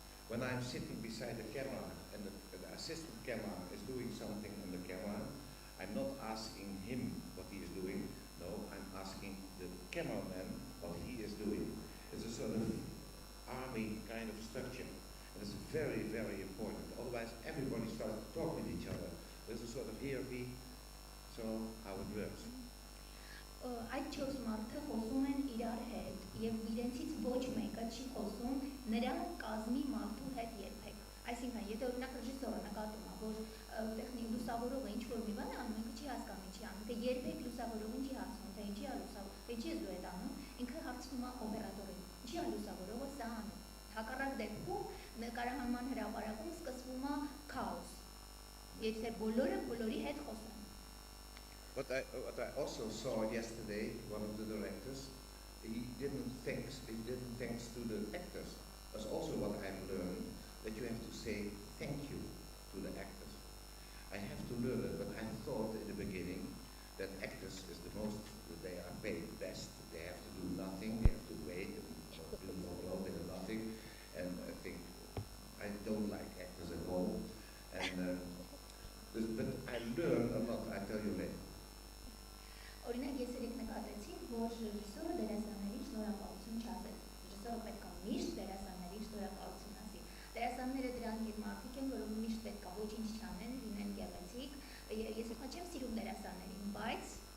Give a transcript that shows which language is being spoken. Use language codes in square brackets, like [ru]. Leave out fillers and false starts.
[en] When I'm sitting beside the camera and the assistant camera is doing something on the camera, I'm not asking him what he is doing. No, I'm asking the cameraman what he is doing. It's a sort of army kind of structure. And it's very, very important. Otherwise, everybody starts to talk with each other. There's a sort of hierarchy. So how it works. [hy] Այդ 4 մարդը խոսում են իրար հետ եւ իրենցից ոչ մեկը չի խոսում նրա կազմի մարդու հետ երբեք։ Այսինքն, եթե օրինակ ռեժիսորը նկատում է, որ տեխնիկ լուսավորողը ինչ որ մի բան է անում, ինքը չի հասկանում ինչի անում, թե երբեք լուսավորողին չի հարցնում, թե ինչի է լուսավոր, թե ինչի է դու այդ անում, ինքը հարցնում է օպերատորին, ինչի է լուսավորողը սա անում։ Հակառակ դեպքում նկարահանման հրապարակում սկսվում է քաոս։ Եթե բոլորը բոլորի հետ խոսեն։ [en] What I also saw yesterday, one of the directors, he didn't thanks to the actors. That's also what I've learned, that you have to say thank you to the actors. I have to learn it, but I thought in the beginning that actors is the most, they are paid best. They have to do nothing, they have to wait and do no and nothing. And I think I don't like actors at all. And but I learned a lot, I tell you later. [hy] Օրինակ ես երեք նկատեցի, որ ռեժիսորը դերասանների շնորհակալություն չասեց։ Ռեժիսորը պետք է միշտ դերասանների շնորհակալություն ասի։ Դերասանները դրանք այդ մարդիկ են, որոնք միշտ պետք է ոչինչ չանեն, լինեն գեղեցիկ։ Ես իհարկե չեմ սիրում դերասաններին, բայց